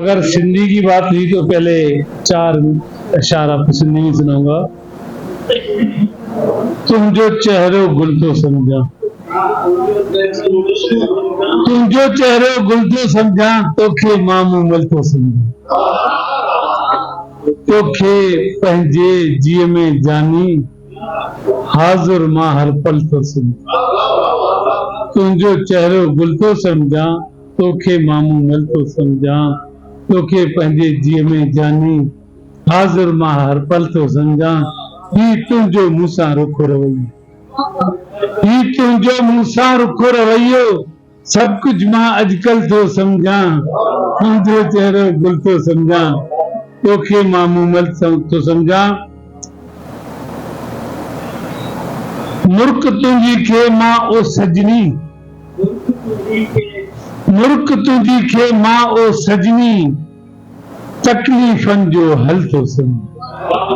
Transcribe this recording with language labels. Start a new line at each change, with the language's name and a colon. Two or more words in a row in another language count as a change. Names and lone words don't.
Urdu: اگر سندھی کی بات ہوئی تو پہلے 4 اشعار آپ کو سندھی میں سناؤں گا.
Sindhi: तुम जो चेहरे गुल तो समझा, तुम जो चेहरे गुल तो समझा, तोखे मामूमल तो समझा, तोखे पंहिंजे जीअ में जानी, हाज़िर मां हर पल तो समझा। तुंहिंजो चेहरो गुल तो समझा, तोखे मामूमल तो समझा, तोखे पंहिंजे जीअ में जानी, हाज़िर मां हर पल तो समझा। ही तुंहिंजो मूंसां रुखो रवैयो, ही तुंहिंजो मूंसां रुखो रवैयो, सब कुछ मां अॼुकल्ह थो समझा। तुंहिंजो चेहरो गुल तो समझा, तोखे मामूमल तो समझा। मुर्क तुंहिंजी खे मां ओ सजनी, मुर्क तुंहिंजी खे मां ओ सजनी, तकलीफ़नि जो हल तो समझा।